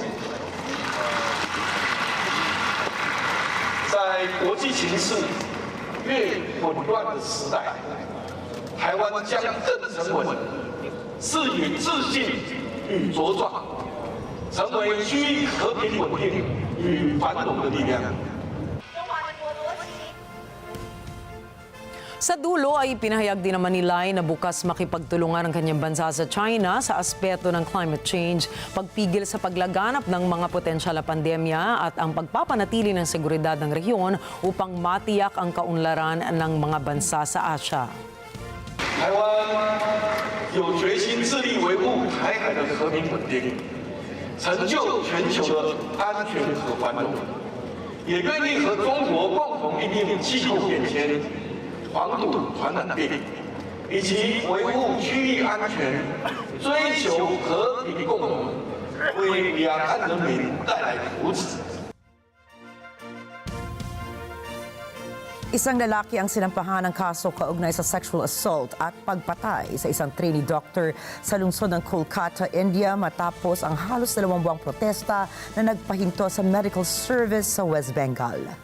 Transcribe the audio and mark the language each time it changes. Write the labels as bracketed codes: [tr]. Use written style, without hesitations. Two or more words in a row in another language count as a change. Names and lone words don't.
[zh] 在国际形势越混乱的时代，台湾将更沉稳，是以自信与茁壮，成为区域和平稳定与繁荣的力量。 [tl] Sa dulo ay pinahayag din naman ni Lai na bukas makipagtulungan ang kanyang bansa sa China sa aspeto ng [en] climate change, [tl] pagpigil sa paglaganap ng mga potensyal na pandemya at ang pagpapanatili ng seguridad ng rehiyon upang matiyak ang kaunlaran ng mga bansa sa Asia. [zh] 台湾有决心致力维护台海的和平稳定，成就全球的安全和繁荣，也愿意和中国共同应对气候变迁。防堵传染病，以及维护区域安全，追求和平共荣，为两岸人民带来福祉。 [tl] Isang lalaki ang sinampahan ng kaso kaugnay sa [en] sexual assault [tl] at pagpatay sa isang [en] trainee doctor [tl] sa lungsod ng Kolkata, India matapos ang halos 2 buwang protesta na nagpahinto sa [en] medical service [tl] sa West Bengal.